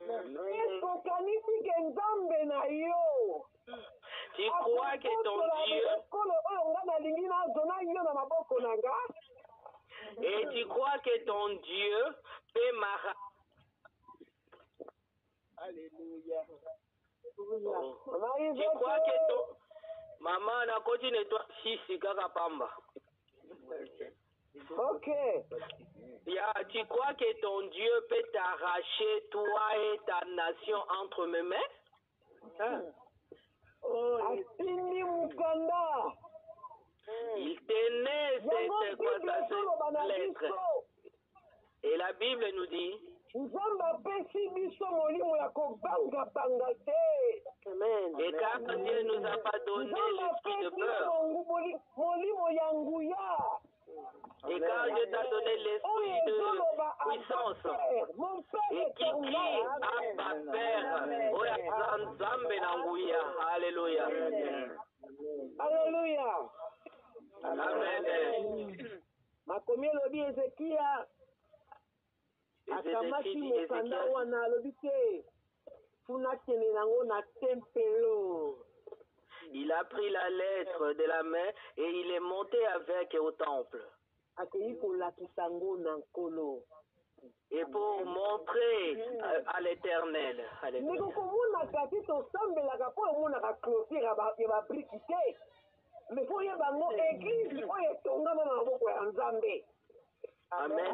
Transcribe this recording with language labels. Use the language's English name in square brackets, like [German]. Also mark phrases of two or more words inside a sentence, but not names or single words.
[French] Tu crois que ton Dieu et tu crois que ton Dieu peut m'arracher. Alléluia. Oh. Tu crois que ton maman na continue toi [Lingala] sisi kaka pamba. [French] Ok. Tu crois que ton Dieu peut t'arracher toi et ta nation entre mes mains? Hein? Oh, Il tenait cette lettre. Et la Bible nous dit et car Dieu nous a pas donné l'esprit de peur. Et quand Dieu t'a donné l'esprit de puissance et qui crie Abba Père, [Lingala] Oya Nzambe na nguya. Alléluia. Alléluia. Amen. Makomi lobi Ezekia akamati mokanda wana alobi te funa kene nango na tempelo. [French] Il a pris la lettre de la main et il est monté avec au temple. Et pour montrer à l'Éternel. Amen.